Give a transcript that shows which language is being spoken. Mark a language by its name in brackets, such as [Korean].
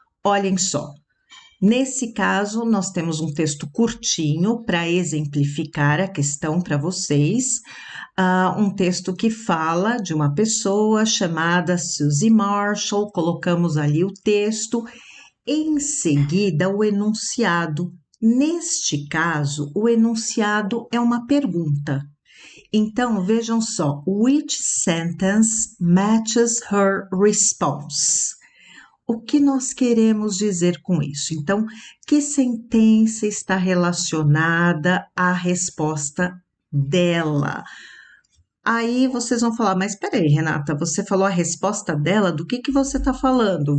[Portuguese] Olhem só, nesse caso, nós temos um texto curtinho para exemplificar a questão para vocês. Um texto que fala de uma pessoa chamada Suzy Marshall, colocamos ali o texto. Em seguida, o enunciado. Neste caso, o enunciado é uma pergunta. Então, vejam só: [English] which sentence matches her response? [Portuguese] O que nós queremos dizer com isso? Então, que sentença está relacionada à resposta dela? Aí vocês vão falar, mas peraí, Renata, você falou a resposta dela, do que você está falando?